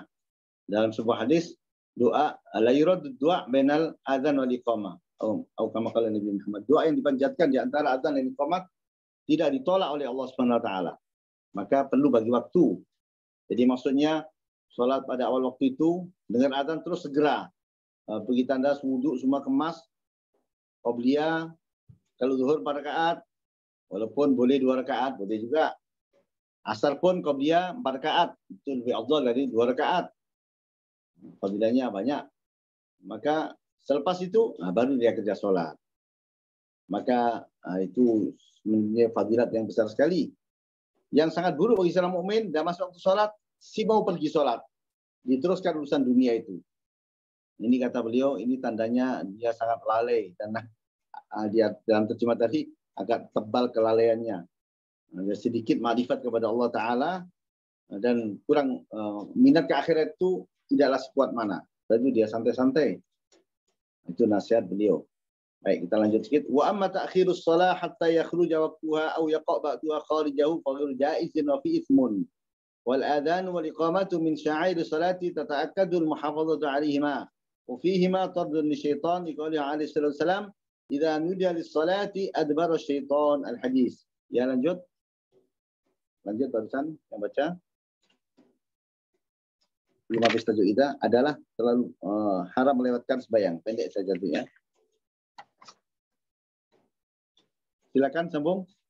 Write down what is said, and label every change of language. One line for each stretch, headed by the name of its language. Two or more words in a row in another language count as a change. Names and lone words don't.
Malay: Dalam sebuah hadis, doa
Arabic: لا يرد الدعاء بين الأذان والإقامة
Malay: atau
Arabic: كما قال
Malay: Nabi Muhammad, doa yang dipanjatkan di antara adzan dan iqamah tidak ditolak oleh Allah
Arabic: سبحانه وتعالى.
Malay: Maka perlu bagi waktu. Jadi maksudnya salat pada awal waktu itu dengar adzan terus segera pergi tandas, wuduk, semua kemas, qabliyah. Kalau zuhur 4 rakaat, walaupun boleh 2 rakaat, boleh juga. Asar pun qabliyah 4 rakaat, itu lebih afdal dari 2 rakaat. Fadilahnya banyak. Maka selepas itu baru dia kerja solat. Maka itu sebenarnya fadilat yang besar sekali. Yang sangat buruk bagi seorang mukmin dah masuk waktu solat, si mau pergi solat, diteruskan urusan dunia itu. Ini kata beliau, ini tandanya dia sangat lalai dan dia dalam terjemah tadi agak tebal kelalaiannya. Ada sedikit makrifat kepada Allah Taala dan kurang minat ke akhirat itu tidaklah sekuat mana. Lalu dia santai-santai. Itu nasihat beliau. Baik, kita lanjut sedikit.
Arabic: وأما تأخير الصلاة حتى يخرج وقتها أو يقع بعضها خارجه فغير جائز وفيه إثم. والأذان والإقامة من شعائر الصلاة تتأكد المحافظة عليهما. وفيهما طرد للشيطان لقوله عليه وسلم إذا نودي للصلاة أدبر الشيطان الحديث.
Malay: Ya, lanjut. Lanjut barusan yang baca. 5 tajuk ida adalah terlalu haram melewatkan sembahyang. Pendek saja tu ya. Silakan sambung.